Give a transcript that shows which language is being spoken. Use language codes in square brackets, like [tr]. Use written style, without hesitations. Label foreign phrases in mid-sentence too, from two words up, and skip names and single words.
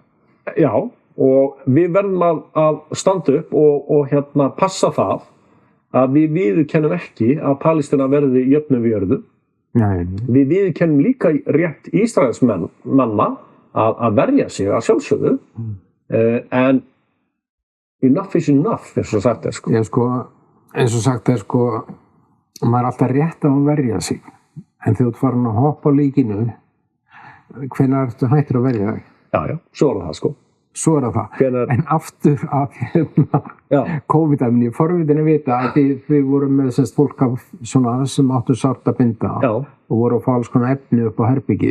[is] Já og við verðum að standa upp og passa það að við viðurkennum ekki að Palestína verði jöfnu við jörðu. Við viðurkennum líka rétt Ísraelsmanna að verja sig að sjálfsögðu en [en] enough is enough [is] eins og sagt er eins og sagt er maður er alltaf rétt að verja sig en þegar þú ert farin að hoppa á líkinu hvenær ertu hættur að verja þig? Já, svo er það Svo er það. En aftur að COVID-19, forvitin að vita að við vorum með fólk af svona sem áttu sárt að binda og voru að fá alls konar efni upp á herbyggi.